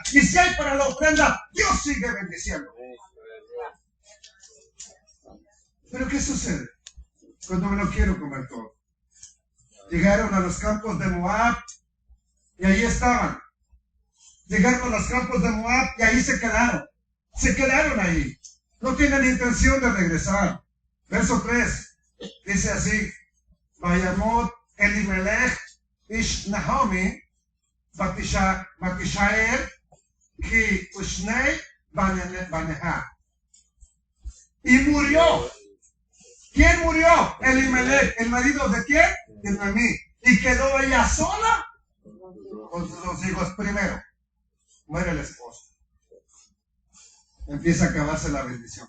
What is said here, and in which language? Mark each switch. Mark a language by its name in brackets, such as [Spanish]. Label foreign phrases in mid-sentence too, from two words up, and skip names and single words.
[Spanish] Y si hay para la ofrenda, Dios sigue bendiciendo. Pero ¿qué sucede cuando me lo quiero comer todo? Llegaron a los campos de Moab y ahí estaban. Llegaron a los campos de Moab y ahí se quedaron. Se quedaron ahí. No tienen intención de regresar. Verso 3 dice así: [Hebrew] וימת אלימלך איש נעמי ותשאר היא ושני בניה. [Spanish] Y murió. ¿Quién murió? Elimelech. ¿El marido de quién? De Noemí. Y quedó ella sola con sus dos hijos. Primero, muere el esposo. Empieza a acabarse la bendición.